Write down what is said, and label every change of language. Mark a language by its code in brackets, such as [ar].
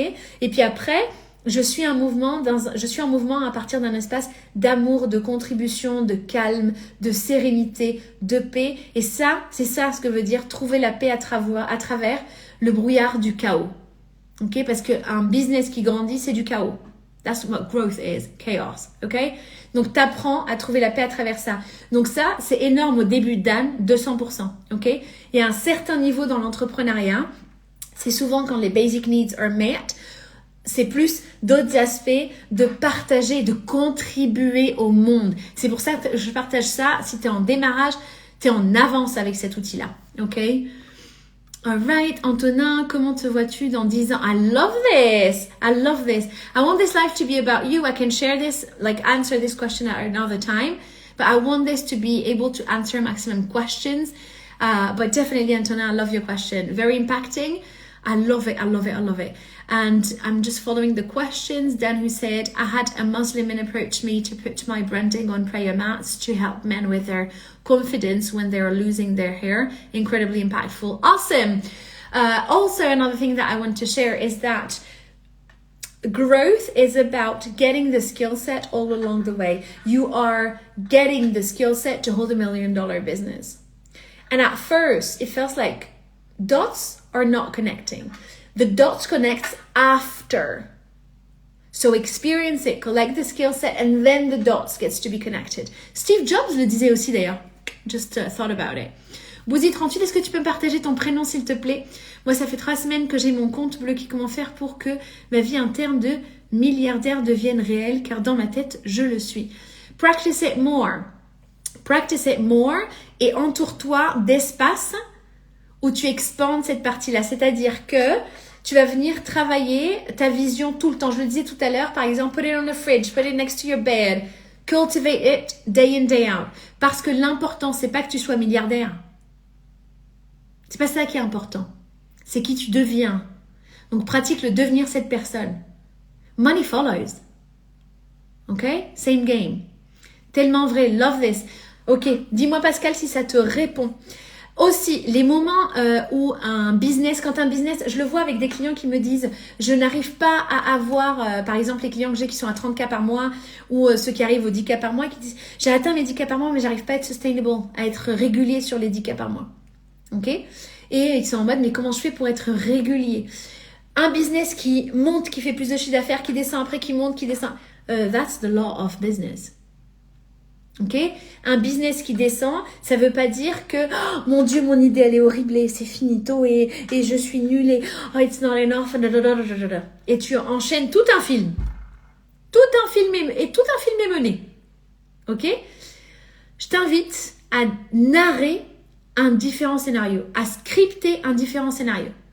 [fr] Et puis après, je suis en mouvement à partir d'un espace d'amour, de contribution, de calme, de sérénité, de paix. Et ça, c'est ça ce que veut dire trouver la paix à travers le brouillard du chaos. Ok? Parce qu'un business qui grandit, c'est du chaos. [en] That's what growth is, chaos, ok? [fr] Donc, t'apprends à trouver la paix à travers ça. Donc ça, c'est énorme au début, Dan, 200%, ok? Il y a un certain niveau dans l'entrepreneuriat, c'est souvent quand les [en] basic needs are met, [fr] c'est plus d'autres aspects de partager, de contribuer au monde. C'est pour ça que je partage ça. Si tu es en démarrage, tu es en avance avec cet outil-là, ok? Alright, Antonin, comment te vois-tu dans 10 ans? [en] I love this. I love this. I want this life to be about you. I can share this, like answer this question at another time. But I want this to be able to answer maximum questions. But definitely, Antonin, I love your question. Very impacting. I love it. I love it. I love it. And I'm just following the questions. Dan, who said, I had a Muslim man approach me to put my branding on prayer mats to help men with their confidence when they're losing their hair. Incredibly impactful. Awesome. Also, another thing that I want to share is that growth is about getting the skill set all along the way. You are getting the skill set to hold $1 million business. And at first, it feels like dots are not connecting. The dots connect after. So experience it, collect the skill set, and then the dots gets to be connected. [fr] Steve Jobs le disait aussi d'ailleurs. [en] Just thought about it. [fr] Bouzy38, est-ce que tu peux me partager ton prénom s'il te plaît? Moi, ça fait 3 semaines que j'ai mon compte bloqué. Comment faire pour que ma vie interne de milliardaire devienne réelle? Car dans ma tête, je le suis. [en] Practice it more. Practice it more [fr] et entoure-toi d'espace où tu expandes cette partie-là. C'est-à-dire que tu vas venir travailler ta vision tout le temps. Je le disais tout à l'heure, par exemple, [en] put it on the fridge, put it next to your bed. Cultivate it day in, day out. [fr] Parce que l'important, c'est pas que tu sois milliardaire. C'est pas ça qui est important. C'est qui tu deviens. Donc, pratique le devenir cette personne. [en] Money follows. OK? Same game. [fr] Tellement vrai. [en] Love this. OK. [fr] Dis-moi, Pascal, si ça te répond. Aussi, les moments où quand un business, je le vois avec des clients qui me disent, je n'arrive pas à avoir, par exemple, les clients que j'ai qui sont à 30K par mois ou ceux qui arrivent aux 10K par mois qui disent, j'ai atteint mes 10K par mois, mais j'arrive pas à être sustainable, à être régulier sur les 10K par mois. OK? Et ils sont en mode, mais comment je fais pour être régulier? Un business qui monte, qui fait plus de chiffre d'affaires, qui descend après, qui monte, qui descend. [en] That's the law of business. [fr] Ok, un business qui descend, ça veut pas dire que oh, mon Dieu, mon idée elle est horrible et c'est finito et je suis nulle et oh, [en] it's not enough [fr] et tu enchaînes tout un film est mené. Ok, je t'invite à narrer un différent scénario, à scripter un différent scénario.